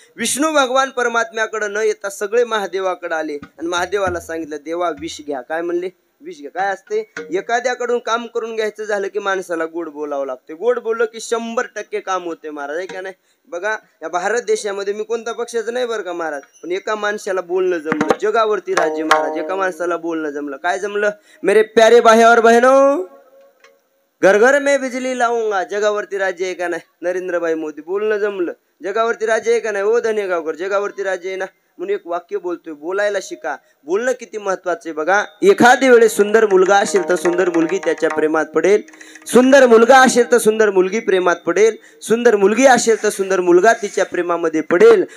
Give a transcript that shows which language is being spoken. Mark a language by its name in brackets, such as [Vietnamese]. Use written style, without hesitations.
[Marathi] विष्णू भगवान परमात्म्याकडे न येता सगळे महादेवाकडे आले आणि महादेवाला सांगितलं देवा विष घ्या. काय म्हणले? विष घ्या. काय असते? एखाद्याकडून काम करून घ्यायचं झालं की माणसाला गोड बोलावं लागते. गोड बोललं की 100% काम होते महाराज, आहे का नाही? बघा या भारत देशामध्ये मी कोणत्या पक्षाचं नाही बरं का महाराज, पण एका माणसाला बोलणं जमलं. जगावरती राज्य महाराज, एका माणसाला बोलणं जमलं. काय जमलं? [Hindi] मेरे प्यारे भाई और बहनों, घर घर में बिजली लावूंगा. [Marathi] जगावरती राज्य आहे का नाही? नरेंद्र भाई मोदी. बोलणं जमलं. जगावरती राज्य आहे का नाही? ओ धनेगावकर, जगावरती राज्य आहे ना. म्हणून एक वाक्य बोलतोय, बोलायला शिका. बोलणं किती महत्वाचे बघा. एखाद्या वेळेस सुंदर मुलगा असेल तर सुंदर मुलगी त्याच्या प्रेमात पडेल, सुंदर मुलगा असेल तर सुंदर मुलगी प्रेमात पडेल, सुंदर मुलगी असेल तर सुंदर मुलगा तिच्या प्रेमामध्ये पडेल.